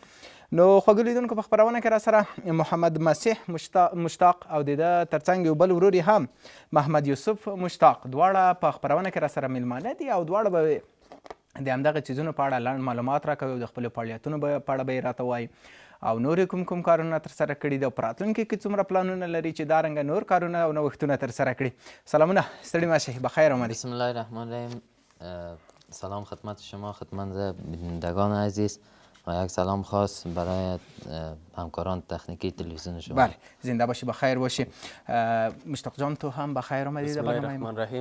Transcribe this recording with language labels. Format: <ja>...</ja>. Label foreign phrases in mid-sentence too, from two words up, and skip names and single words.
<ps>نو خوږو لیدونکو په خپرونه کې راسره محمد مسیح مشتاق او د ده ترڅنګ یو بل ورور یې هم محمد یوسف مشتاق دواړه په خپرونه کې راسره میلمانه دي او دواړه به د همدغه څیزونو په اړه لنډ معلومات راکوي او د خپلو فعالیتونو په اړه به یې راته وایي او نور کوم کارونه ترسره کړي دي او په راتلونکي کې څومره پلانونه لري چې دا رنګه نور کارونه او نوښتونه ترسره کړي. سلامونه، ستړي مشی،</ps> <fa>بخیر آمدید.</fa> <ar>بسم الله الرحمن الرحیم.</ar> <fa>سلام خدمت شما، خدمت بینندگان عزیز و یک سلام خاص برای همکاران تکنیکی تلویزیون شما. بله، زنده باشی، بخیر باشی. مشتاق جان تو هم بخیر آمدید.</fa> <ar>بسم الله الرحمن الرحیم.</ar>